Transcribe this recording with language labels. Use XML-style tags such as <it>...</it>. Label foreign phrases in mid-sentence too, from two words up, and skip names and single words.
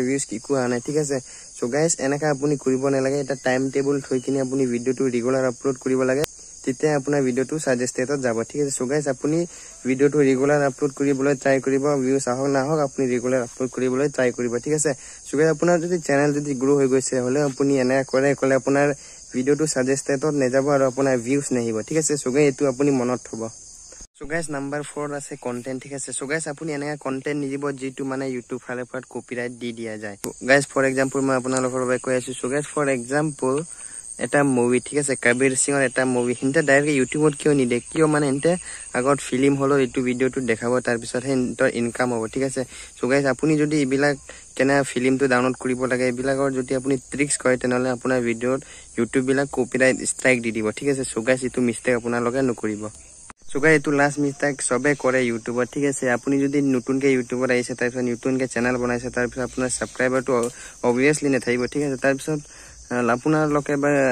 <as>ৰিভিউজ কি কোৱা নাই ঠিক আছে</as> <en>so guys</en> <as>এনেকা আপুনি কৰিব নালাগে এটা</as> <en>time table</en> <as>থৈ কিনি আপুনি ভিডিওটো</as> <en>regular upload</en> <as>কৰিব লাগে তেতিয়া আপোনাৰ ভিডিওটো সাজেষ্টেডত যাব ঠিক আছে</as> <en>so guys</en> <as>আপুনি ভিডিওটো</as> <en>regular upload</en> <as>কৰিবলৈ ট্ৰাই কৰিব ভিউজ আহক না হওক আপুনি</as> <en>regular upload</en> <as>কৰিবলৈ ট্ৰাই কৰিব ঠিক আছে</as> <en>so guys</en> <as>আপোনাৰ যদি চেনেল যদি গ্ৰো হৈ গৈছে হলে আপুনি এনে কৰে কলে আপোনাৰ ভিডিওটো সাজেষ্টেডত নেযাব আৰু আপোনাৰ ভিউজ নাহিব ঠিক আছে</as> <en>so guys</en> <as>এটো আপুনি মনত থব</as> <en>So guys number 4</en> <as>আছে content ঠিক আছে so guys আপুনি এনেকা content নিদিব যেটো মানে YouTube ফালৰ পৰা কপিৰাইট দি দিয়া যায়</as> <en>guys for example</en> <as>মই আপোনালোকৰ বাবে কৈ আছো</as> <en>so guys for example</en> <as>এটা মুভি ঠিক আছে কবিৰ সিংৰ এটা মুভি হিনতে ডাইৰেক্ট ইউটিউবত কিয় নিদে কিয় মানে হিনতে আগত ফিল্ম হলো এটো ভিডিওটো দেখাব তাৰ পিছত হিনতৰ ইনকাম হ'ব ঠিক আছে</as> <en>so guys</en> <as>আপুনি যদি ইবিলাক কেনে ফিল্মটো ডাউনলোড কৰিব লাগে ইবিলাকৰ যদি আপুনি ট্ৰিক্স কৰে তেনেহলে আপোনাৰ ভিডিওত ইউটিউব বিলাক</as> <en>copyright strike</en> <as>দি দিব ঠিক আছে</as> <en>so guys</en> <as>এটো মিস্টেক আপোনালোকে নকৰিব</as> <en>So guys</en> <as>এটো</as> <en>last mistake</en> <as>সবে কৰে ইউটিউবত ঠিক আছে আপুনি যদি নতুনকে ইউটিউবত আইছে তাৰপিছত নতুনকে চেনেল বনাইছে তাৰপিছত আপোনাৰ সাবস্ক্ৰাইবাৰটো obviously নেথাকিব ঠিক আছে তাৰপিছত আপোনাৰ লোকে বা</as>